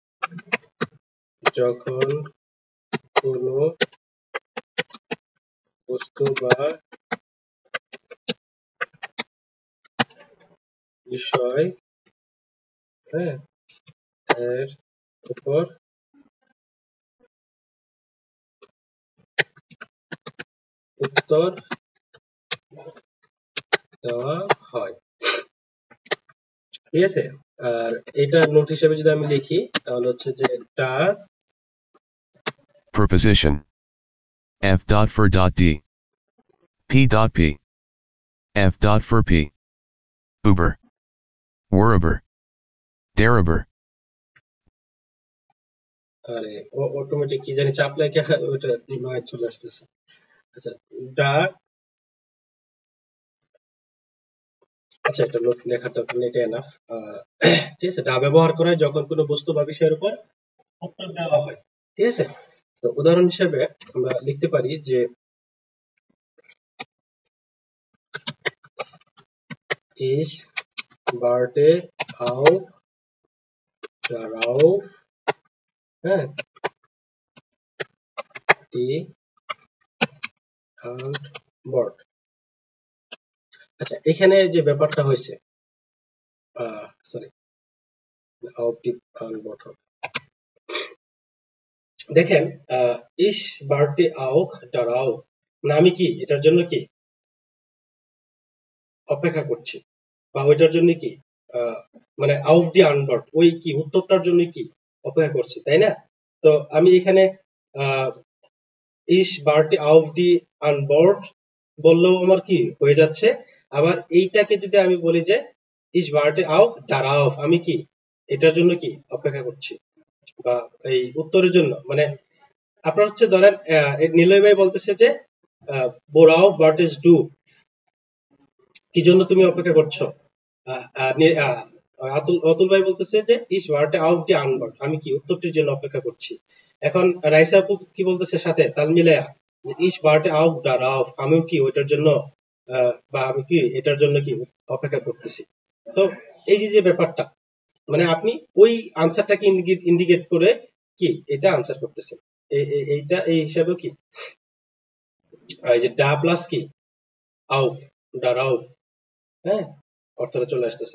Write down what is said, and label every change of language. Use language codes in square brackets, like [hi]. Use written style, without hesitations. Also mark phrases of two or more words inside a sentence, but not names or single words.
[bn] যখন কোনো বস্তু বা বিষয় এর উপর উত্তর দেওয়া হয়, ঠিক আছে। আর এটা নোট হিসেবে যদি আমি লিখি তাহলে হচ্ছে যে ডা preposition f dot for dot d p dot p f dot for p uber worriber deriber আরে অটোমেটিক কি জানি চাপ লাগে ওটা নয় চলে আসতেছে। আচ্ছা, ডা আচ্ছা এটা নোট লেখাটা এটা এনাফ, ঠিক আছে। ডা ব্যবহার করা হয় যখন কোনো বস্তু বা বিষয়ের উপর উত্তর দেওয়া হয়, ঠিক আছে। তো উদাহরণ হিসেবে আমরা লিখতে পারি যে [de] ich warte auf darauf die Antwort। [bn] আচ্ছা, এখানে যে ব্যাপারটা হয়েছে, সরি [de] auf die Antwort [bn] হবে। দেখেন [de] ich warte auf darauf [bn] মানে আমি কি এটার জন্য কি অপেক্ষা করছি, বা ওইটার জন্য কি মানে [de] auf die Antwort [bn] ওই কি উত্তরটার জন্য কি অপেক্ষা করছি, তাই না। তো আমি এখানে [de] ich warte auf die Antwort [bn] বললেও আমার কি হয়ে যাচ্ছে। আবার এইটাকে যদি আমি বলি যে [de] ich warte auf darauf [bn] আমি কি এটার জন্য কি অপেক্ষা করছি বা এই উত্তরের জন্য, মানে আপনার হচ্ছে ধরেন নিলয় ভাই বলতেছে যে [de] worauf wartest du [bn] কি জন্য তুমি অপেক্ষা করছো। অতুল ভাই বলতেছে যে [de] ich warte auf die Antwort [bn] আমি কি উত্তরটির জন্য অপেক্ষা করছি। এখন রাইসা আপু কি বলতেছে সাথে তাল মিলায়া যে [de] ich warte auf darauf [bn] আমিও কি ওইটার জন্য বা আমি কি এটার জন্য কি অপেক্ষা করতেছি। তো এই যে ব্যাপারটা মানে আপনি ওই আনসারটাকে ইন্ডিকেট করে কি এটা আনসার করতেছেন। এইটা এই হিসাবেও কি এই যে ডা প্লাস কি [de] auf darauf, [bn] হ্যাঁ, অর্থটা চলে আসতেছে।